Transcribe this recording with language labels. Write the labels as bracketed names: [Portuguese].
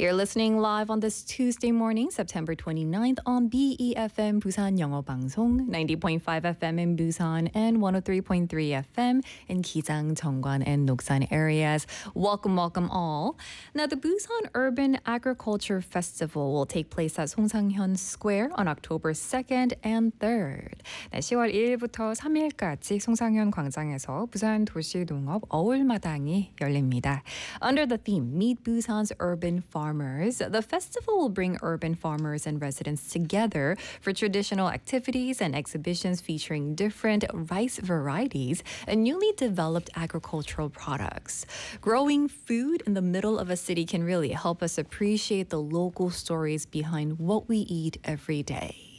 [English] You're listening live on this Tuesday morning, September 29th, on BEFM Busan Yeongo Bangsong, 90.5 FM in Busan and 103.3 FM in Gijang, Jeonggwan, and Noksan areas. Welcome, welcome all. Now, the Busan Urban Agriculture Festival will take place at Songsanghyun Square on October 2nd and 3rd. [Korean] 네, 10월 1일부터 3일까지 송상현 광장에서 부산 도시 농업 어울마당이 열립니다. [English] Under the theme Meet Busan's Urban Farmers, the festival will bring urban farmers and residents together for traditional activities and exhibitions featuring different rice varieties and newly developed agricultural products. Growing food in the middle of a city can really help us appreciate the local stories behind what we eat every day.